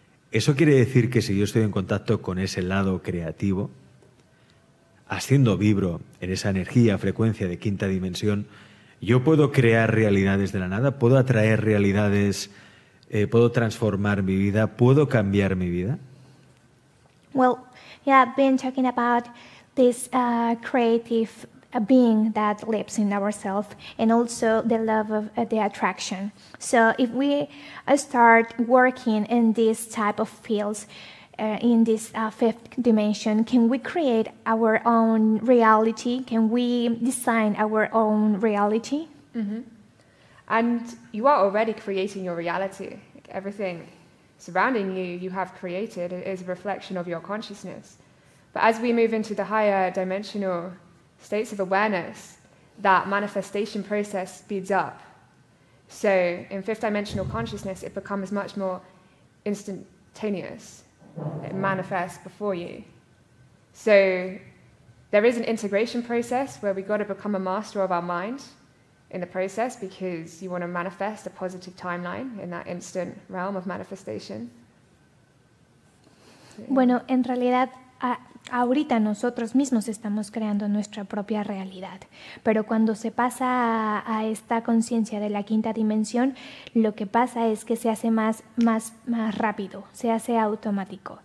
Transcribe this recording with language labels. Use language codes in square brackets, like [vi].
[es] Eso quiere decir que si yo estoy en contacto con ese lado creativo, haciendo vibro en esa energía, frecuencia de quinta dimensión, yo puedo crear realidades de la nada, puedo atraer realidades, puedo transformar mi vida, puedo cambiar mi vida. [en] Well, yeah, I've been talking about this creative being that lives in ourselves, and also the love of the attraction. So if we start working in this type of fields, in this fifth dimension, can we create our own reality? Can we design our own reality? Mm-hmm. And you are already creating your reality. Like everything surrounding you, you have created. It is a reflection of your consciousness. But as we move into the higher dimensional states of awareness, that manifestation process speeds up. So in fifth dimensional consciousness, it becomes much more instantaneous. It manifests before you. So there is an integration process where we've got to become a master of our mind in the process because you want to manifest a positive timeline in that instant realm of manifestation. [es] Bueno, en realidad ahorita nosotros mismos estamos creando nuestra propia realidad, pero cuando se pasa a esta conciencia de la quinta dimensión, lo que pasa es que se hace más rápido, se hace automático.